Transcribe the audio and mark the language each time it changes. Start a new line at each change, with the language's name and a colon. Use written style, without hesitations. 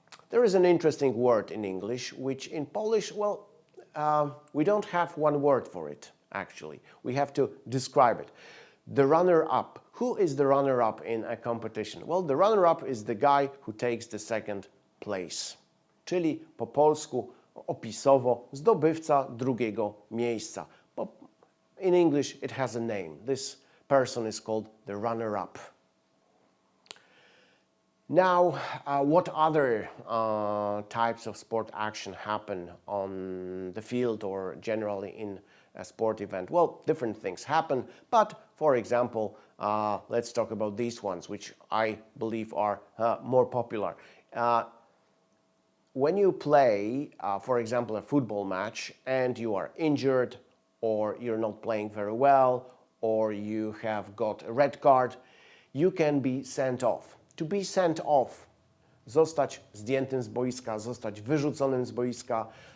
English: There is an interesting word in English, which in Polish, we don't have one word for it, actually. We have to describe it. The runner-up. Who is the runner-up in a competition? Well, the runner-up is the guy who takes the second place.
Polish: Czyli po polsku, opisowo, zdobywca drugiego miejsca.
English: In English, it has a name. This person is called the runner-up. Now, what other types of sport action happen on the field or generally in a sport event? Well, different things happen, but for example, let's talk about these ones, which I believe are more popular. When you play, for example, a football match and you are injured or you're not playing very well or you have got a red card, you can be sent off. To be sent off,
Polish: zostać zdjętym z boiska, zostać wyrzuconym z boiska.